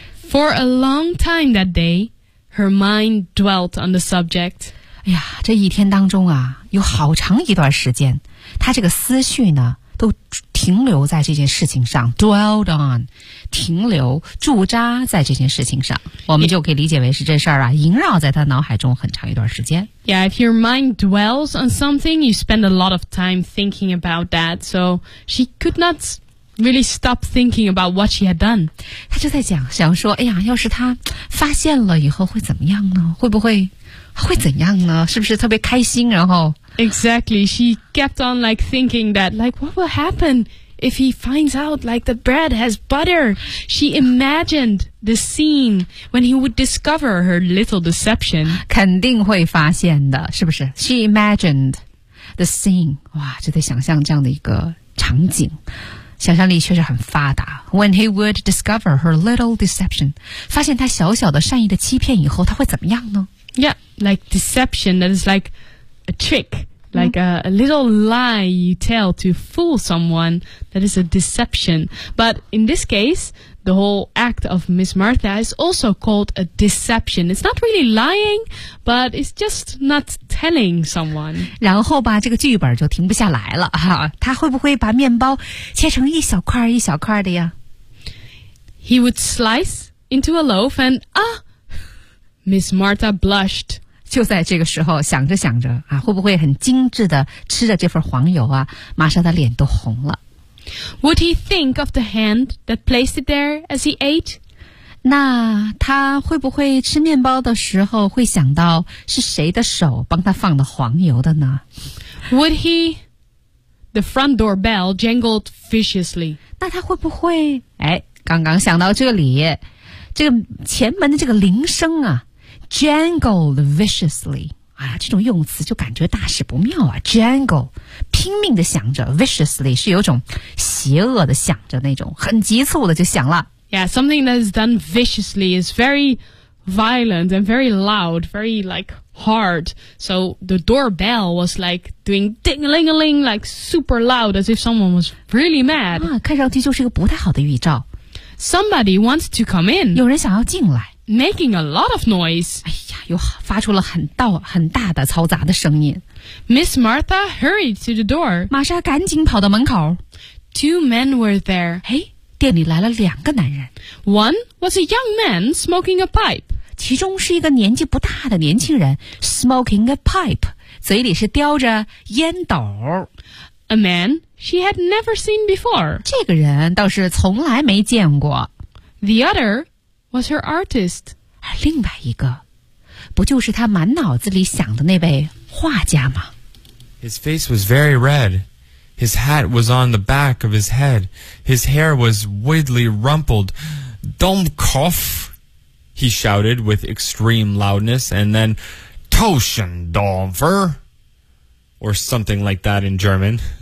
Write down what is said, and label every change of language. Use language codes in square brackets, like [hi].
[en] For a long time that day, her mind dwelt on the subject. [zh] 哎呀，这一天当中啊，有好长一段时间，他这个思绪呢都停留在这件事情上 ， [en] dwelled on， [zh] 停留驻扎在这件事情上，我们就可以理解为是这事儿啊，萦绕在他脑海中很长一段时间。 [en] Yeah, if your mind dwells on something, you spend a lot of time thinking about that. So she could not really stop thinking about what she had done. [zh] 他就在想说，哎呀，要是他发现了以后会怎么样呢？会怎样呢？是不是特别开心？然后。 [en] Exactly. She kept on like thinking that like what will happen if he finds out like the bread has butter? She imagined the scene when he would discover her little deception. [zh] 肯定会发现的是不是 [en] She imagined the scene. [zh] 哇就在想象这样的一个场景。想象力确实很发达。 [en] When he would discover her little deception. [zh] 发现他小小的善意的欺骗以后他会怎么样呢 [en] Yeah, like deception that is likeA trick, like a little lie you tell to fool someone, that is a deception. But in this case, The whole act of Miss Martha is also called a deception. It's not really lying, but it's just not telling someone. [zh] 然后吧，这个剧本就停不下来了哈。他会不会把面包切成一小块一小块的呀？ [en] He would slice into a loaf and Miss Martha blushed. [zh] 就在这个时候，想着想着啊，会不会很精致的吃着这份黄油啊，玛莎的脸都红了。 [en] Would he think of the hand that placed it there as he ate? [zh] 那他会不会吃面包的时候会想到是谁的手帮他放的黄油的呢？ [en] Would he? The front door bell jangled viciously. [zh] 那他会不会？哎，刚刚想到这里，这个前门的这个铃声啊 ， [en] jangled viciously。 [zh] 啊，这种用词就感觉大事不妙啊 ！Jangle， 拼命的响着 ，viciously 是有种邪恶的响着那种，很急促的就响了。 [en] Yeah, something that is done viciously is very violent and very loud, very like hard. So the doorbell was like doing ding-a-ling-a-ling, like super loud, as if someone was really mad. [zh] 啊，看上去就是个不太好的预兆。 [en] Somebody wants to come in. [zh] 有人想要进来。 [en] Making a lot of noise. [zh] 哎呀，又发出了很大的嘈杂的声音。 [en] Miss Martha hurried to the door. [zh] 玛莎赶紧跑到门口。 [en] Two men were there. [zh] 哎，店里来了两个男人。 [en] One was a young man smoking a pipe. [zh] 其中是一个年纪不大的年轻人 [en] smoking a pipe， [zh] 嘴里是叼着烟斗。 [en] A man she had never seen before. [zh] 这个人倒是从来没见过。 [en] The other. Was her artist? [zh] 而另外一个，不就是他满脑子里想的那位画家吗？ [en] His face was very red. His hat was on the back of his head. His hair was widely rumpled. Don't cough! He shouted with extreme loudness, and then Toschendorfer, or something like that in German.